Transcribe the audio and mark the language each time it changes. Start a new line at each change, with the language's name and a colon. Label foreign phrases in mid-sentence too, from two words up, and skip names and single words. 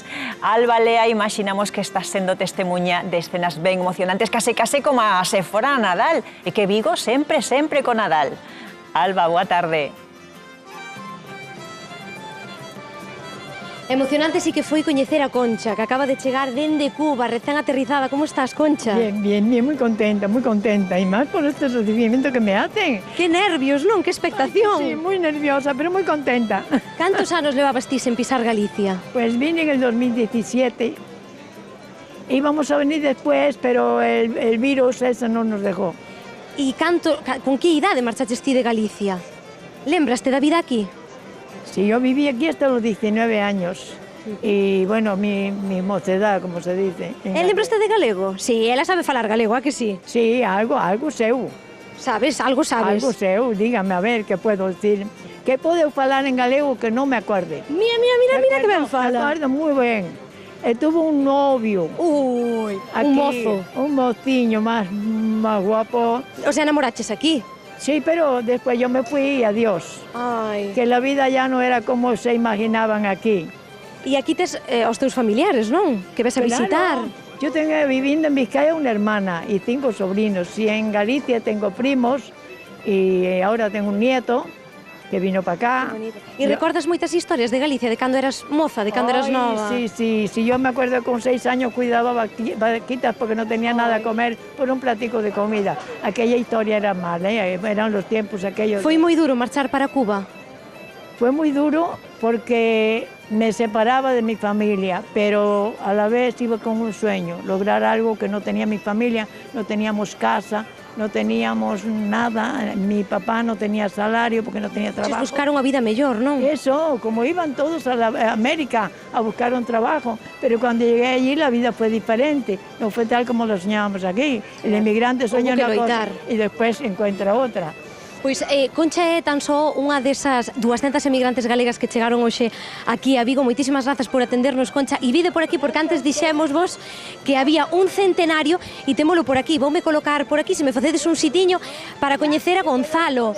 Galician: Alba Lea, imaginamos que está sendo testemunha de escenas ben emocionantes, case como a se fora a Nadal, e que Vigo sempre con Nadal. Alba, boa tarde. Emocionante sí que foi coñecer a Concha, que acaba de chegar dende Cuba, recén aterrizada.
Spanish: ¿Cómo estás, Concha? Bien, muy contenta, y más por este recibimiento que me hacen.
Galician: Que nervios, non? Que expectación.
Spanish: Sí, muy nerviosa, pero muy contenta.
Galician: Cantos anos levabas ti sen pisar Galicia?
Spanish: Pues vine en el 2017. Íbamos a venir después, pero el virus eso no nos dejó.
Galician: E con que idade marchaches ti de Galicia? Lembraste da vida aquí?
Spanish: Sí, yo viví aquí hasta los 19 años. Y bueno, mi mocedad, como se dice.
Galician: Lembraste de galego? Sí, ela sabe falar galego, a que sí? Sí, algo seu. Sabes, algo sabes. Algo seu, dígame,
Spanish: a ver, ¿qué puedo decir? ¿Qué puedo
Galician: falar en galego
Spanish: que no me acuerde?
Galician: Mira que ben fala.
Spanish: Me acuerdo muy bien. Tuvo un novio. Uy, aquí, un mozo. Un mociño más guapo. O sea,
Galician: enamoraches aquí?
Spanish: Sí, pero después yo me fui y adiós. Ay. Que la vida ya no era como se imaginaban aquí.
Galician: E aquí tes os teus familiares, non? Que ves a visitar.
Spanish: Yo tengo viviendo en Vizcaya una hermana y 5 sobrinos. Y en Galicia tengo primos y ahora tengo un nieto que vino para acá.
Galician: E recordas moitas historias de Galicia, de cando eras moza, de cando eras nova?
Spanish: Sí, yo me acuerdo que con 6 años cuidaba vaquitas porque no tenía nada a comer por un platico de comida. Aquella historia era mala, eran los tiempos aquellos.
Galician: Foi moi duro marchar para Cuba?
Spanish: Fue muy duro porque me separaba de mi familia, pero a la vez iba con un sueño, lograr algo que no tenía mi familia, no teníamos casa, no teníamos nada, mi papá no tenía salario porque no tenía trabajo.
Galician: Buscaron a vida mellor, non?
Spanish: Eso, como iban todos a América a buscar un trabajo, pero cuando llegué allí la vida fue diferente, no fue tal como lo soñábamos aquí. El inmigrante soña una cosa y después encuentra otra.
Galician: Pois Concha é tan só unha desas 200 emigrantes galegas que chegaron hoxe aquí a Vigo. Moitísimas grazas por atendernos, Concha. E vide por aquí, porque antes dixemos vos que había un centenario e témolo por aquí. Voume colocar por aquí, se me facedes un sitiño para coñecer a Gonzalo.